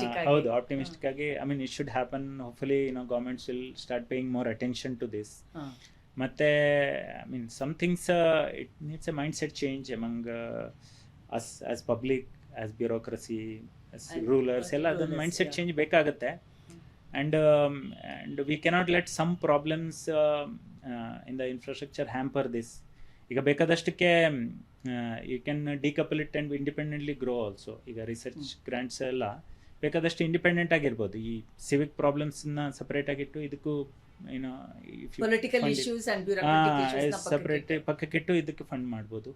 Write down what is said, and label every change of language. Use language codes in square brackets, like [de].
[kn] ಹೌದು, [en] Optimistic ಆಗಿ I mean it should happen. Hopefully governments will start paying more attention to this. ಮತ್ತೆ I mean some things it needs a mindset change among us as public, as bureaucracy, as rulers [kn] ಎಲ್ಲ ಅದೊಂದು mind set change ಬೇಕಾಗುತ್ತೆ. [en] And we cannot let some problems in the infrastructure hamper this. [kn] ಈಗ ಬೇಕಾದಷ್ಟಕ್ಕೆ [en] You can decouple it and independently grow also. [kn] ಈಗ research grants ಎಲ್ಲ ಬೇಕಾದಷ್ಟು independent ಆಗಿರ್ಬೋದು. ಈ Civic ಪ್ರಾಬ್ಲಮ್ಸ್ನ separate ಆಗಿಟ್ಟು ಇದಕ್ಕೂ ಏನೋ [en] political issues and bureaucratic issues [kn] separate ಪಕ್ಕಕ್ಕಿಟ್ಟು ಇದಕ್ಕೆ ಫಂಡ್ ಮಾಡ್ಬೋದು.